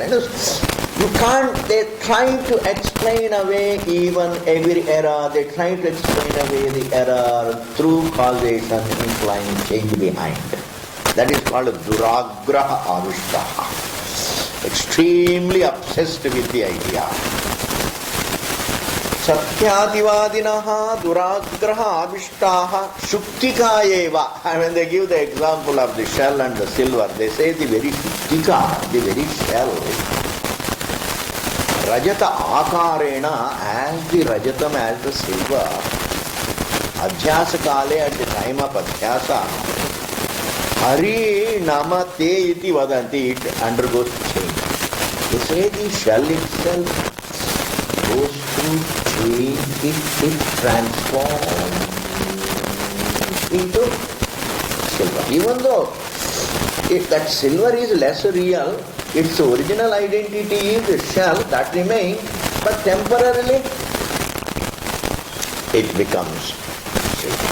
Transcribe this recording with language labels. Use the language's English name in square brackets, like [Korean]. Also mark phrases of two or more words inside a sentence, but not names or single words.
[English] You can't, they're trying to explain away even every error. They're trying to explain away the error through causation implying change behind. That is called [Sanskrit] दुराग्रह आविष्टाः. [English] Extremely obsessed with the idea. [Sanskrit] सत्यादिवादिनः दुराग्रह आविष्टाः शुक्तिका एव. [English] And when they give the example of the shell and the silver, they say the very shuktika, the very shell, [Sanskrit] रजत आकारेण, [English] as the rajatam, as the silver, [Sanskrit] अध्यास काले, [English] at the time of adhyasa, [Sanskrit] हरि नाम ते इति वदन्ति, [English] it undergoes change. They say the shell itself goes through change, it transforms into silver. Even though if that silver is less real, its original identity is the shell, that remains, but temporarily it becomes silver.